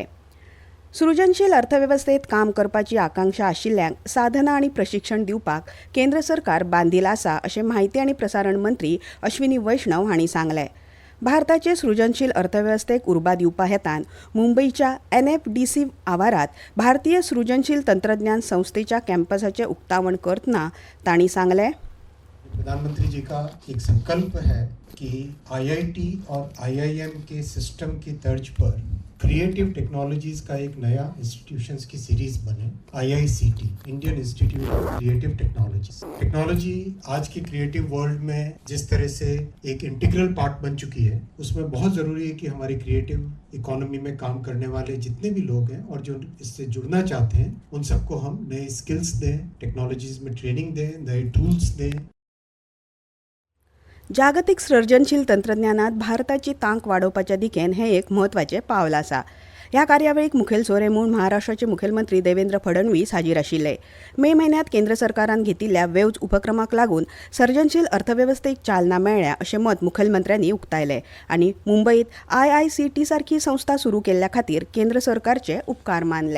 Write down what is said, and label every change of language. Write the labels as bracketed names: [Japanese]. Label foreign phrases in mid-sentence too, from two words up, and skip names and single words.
[Konkani] सृजनशील अर्थवेवस्थेत काम करपाची आकांक्षा आशिल्ल्यांक साधना आनी प्रशिक्षण दिवपाक केंद्र सरकार बांदील आसा अशें माहिती आनी प्रसारण मंत्री अश्विनी वैष्णव हांणी सांगलें. भारताचे सृजनशील अर्थवेवस्थेक उर्बा दिवपा हेतान मुंबयच्या NFDC आवारात भारतीय सृजनशील तंत्रज्ञान संस्थेच्या कॅम्पसाचें उक्तावण करतना तांणी सांगलें. [Hindi] प्रधानमंत्री जी का एक संकल्प है कि IIT और IIM के सिस्टम की तर्ज पर [English] creative technologies [Hindi] का एक नया इंस्टीट्यूशंस की सीरीज बने. [English] IICT, Indian Institute of Creative Technology. [Hindi] टेक्नोलॉजी आज की [English] creative world [Hindi] में जिस तरह से एक [English] integral part [Hindi] बन चुकी है, उसमें बहुत ज़रूरी है कि हमारी [English] creative economy [Hindi] में काम करने वाले जितने भी लोग हैं और जो इससे जुड़ना चाहते हैं, उन सबको हम नए स्किल्स दें, टेक्नोलॉजीज में ट्रेनिंग दें, नए टूल्स दें. [Konkani] जागतिक सर्जनशील तंत्रज्ञानात भारताची तांक वाडोवपाच्या दिकेन हें एक म्हत्वाचें पावल आसा. ह्या कार्यावळीक मुखेल सोयरे म्हूण महाराष्ट्राचे मुखेलमंत्री देवेंद्र फडणवीस हाजीर आशिल्ले. मे म्हयन्यांत केंद्र सरकारान घेतिल्ल्या वेव्ज उपक्रमाक लागून सर्जनशील अर्थवेवस्थेक चालना मेळ्ळ्या अशें मत मुखेलमंत्र्यांनी उक्तायलें आनी मुंबयत IICT सारखी संस्था सुरू केल्ल्या खातीर केंद्र सरकारचे उपकार मानले.